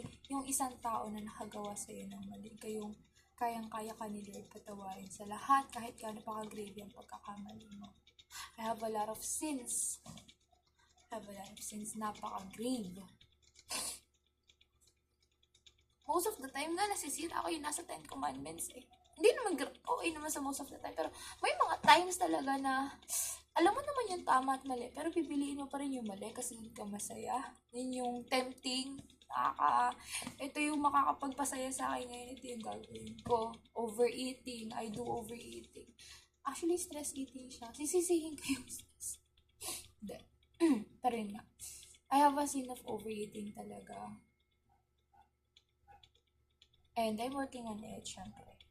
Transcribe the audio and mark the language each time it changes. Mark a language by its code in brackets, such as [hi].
[tl] yung isang tao na nakagawa sa'yo ng mali, kayong kayang-kaya ka ni Lord patawarin sa lahat, kahit gaano pa ka-grave yung pagkakamali mo. [en] I have a lot of sins, [tl] napaka-grave. [en] Most of the time [tl] nga, nasisira ako yung nasa 10 commandments eh. Hindi naman okay naman sa [en] most of the time, [tl] pero may mga times talaga na alam mo naman yung tama at mali, pero pipiliin mo pa rin yung mali kasi hindi ka masaya. Yun yung tempting, ito yung makakapagpasaya sa akin ngayon, ito yung gagawin ko. [en] Overeating, I do overeating. [tl] Actually, stress eating siya. Sisisihin ko yung stress. Hindi. Pero yun nga. [en] I have a sin of overeating [tl] talaga. [en] And I'm working on it, [tl] syempre.